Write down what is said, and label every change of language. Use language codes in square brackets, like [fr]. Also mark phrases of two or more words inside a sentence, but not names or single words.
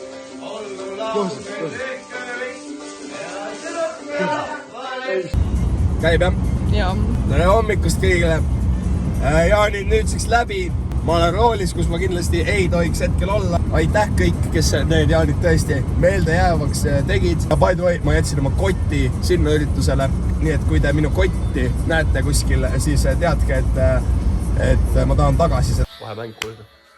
[et] Olgu laul meile kööbik, peaasi, et on õpetlik. Käib jah? Jaa. Tere hommikust kõigile. Jaanid nüüdseks läbi. Ma olen roolis, kus ma kindlasti ei tohiks hetkel olla. Aitäh kõik, kes need jaanid tõesti meeldejäävaks tegid. Ja [en] by the way, [et] ma jätsin oma kotti sinna üritusele. Nii et kui te minu kotti näete kuskil, siis teadke, et ma tahan tagasi seda. Vahemäng kuulda.